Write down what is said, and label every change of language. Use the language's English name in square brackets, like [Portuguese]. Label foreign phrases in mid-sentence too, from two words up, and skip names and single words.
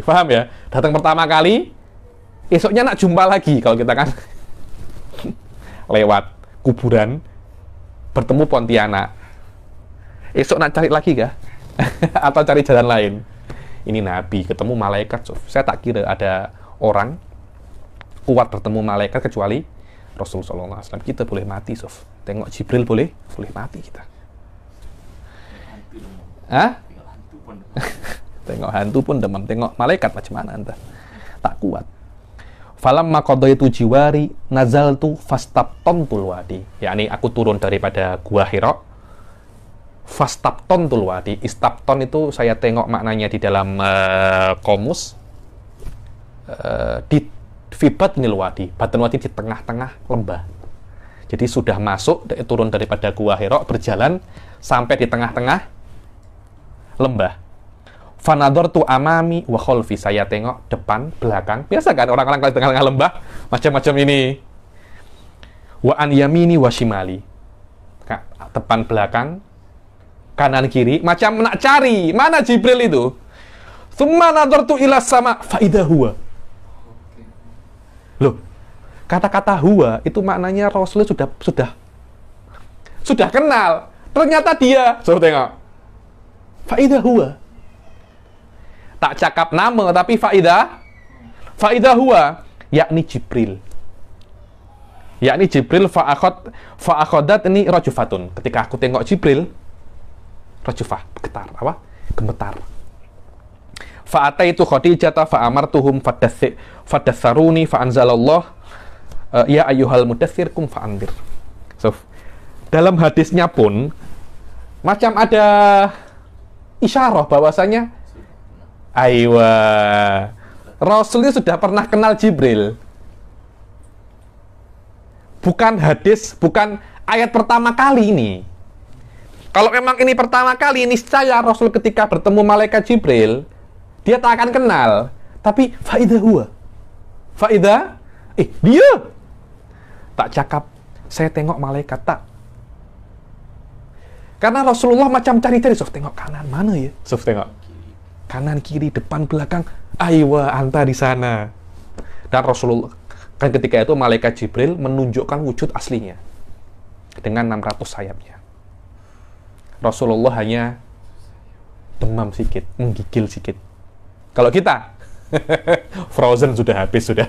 [Malay] Paham ya? Datang pertama kali, esoknya nak jumpa lagi. Kalau kita kan lewat kuburan, bertemu Pontianak. Esok nak cari lagi kah? Atau cari jalan lain? Ini Nabi, ketemu malaikat. Saya tak kira ada orang kuat bertemu malaikat kecuali Rasulullah SAW. Kita boleh mati, Sof. Tengok Jibril boleh mati kita. Hah? Tengok hantu pun demam. Tengok malaikat macam mana anda? Tak kuat. [Arabic] فلما قضيت جواري نزلت فاستبطنت الوادي. [Malay] Yakni aku turun daripada gua Hira. [Arabic] فاستبطنت الوادي. [Malay] Istabton itu saya tengok maknanya di dalam komus. [Arabic] Di في بطن الوادي، بطن وادي [Malay] di tengah-tengah lembah. Jadi sudah masuk, turun daripada gua Hira, berjalan sampai di tengah-tengah lembah. [Arabic] فنظرت أمامي وخلفي, [Malay] saya tengok depan, belakang. Biasa kan orang-orang kalau di tengah-tengah lembah macam-macam ini. [Arabic] وعن يميني وشمالي, [Malay] depan belakang, kanan kiri, macam nak cari mana Jibril itu. [Arabic] ثم نظرت إلى السماء فإذا هو. [Malay] Loh, kata-kata huwa itu maknanya Rasulullah sudah kenal. Ternyata dia, suruh tengok. [Arabic] فإذا هو. [Malay] Tak cakap nama, tapi [Arabic] فإذا هو, [Malay] yakni Jibril. Yakni Jibril fa'akhodat ini rajufatun. Ketika aku tengok Jibril, rajufah, getar, apa? Gemetar. [Arabic] فأتيت خديجة فأمرتهم فدثروني فأنزل الله يا أيها المدثر قم فأنذر. [Malay] So, dalam hadisnya pun macam ada isyarah bahwasanya aywa Rasulnya sudah pernah kenal Jibril. Bukan hadis, bukan ayat pertama kali ini. Kalau memang ini pertama kali, niscaya Rasul ketika bertemu malaikat Jibril dia tak akan kenal, tapi [Arabic] فإذا هو. [Malay] Faidah, dia tak cakap, saya tengok malaikat tak. Karena Rasulullah macam cari-cari, Sof, tengok kanan mana ya? Sof, tengok kanan, kiri, depan, belakang. [Arabic] أيوه، أنت [Malay] di sana. Dan Rasulullah, kan ketika itu malaikat Jibril menunjukkan wujud aslinya dengan 600 sayapnya. Rasulullah hanya demam sedikit, menggigil sedikit. Kalau kita frozen sudah habis sudah.